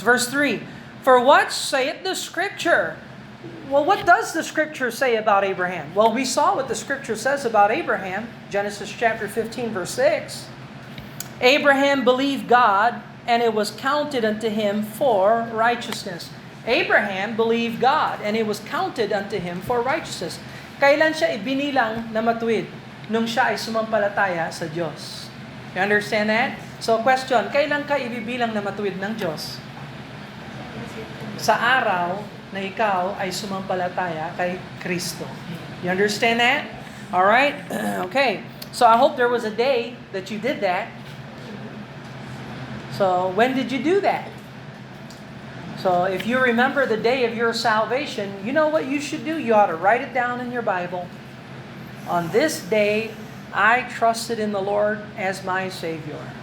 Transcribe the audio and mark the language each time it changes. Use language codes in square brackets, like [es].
[en] Verse 3, for what saith the Scripture? Well, what does the Scripture say about Abraham? Well, we saw what the Scripture says about Abraham. Genesis chapter 15, verse 6. Abraham believed God, and it was counted unto him for righteousness. Abraham believed God, and it was counted unto him for righteousness. [tl] Kailan siya ibinilang na matuwid? Nung siya ay sumampalataya sa Diyos. [en] You understand that? So question, [tl] kailan ka ibibilang na matuwid ng Diyos? Sa araw na ikaw ay sumampalataya kay Kristo. [en] You understand that? Alright? Okay. So I hope there was a day that you did that. So when did you do that? So if you remember the day of your salvation, you know what you should do? You ought to write it down in your Bible. On this day, I trusted in the Lord as my Savior.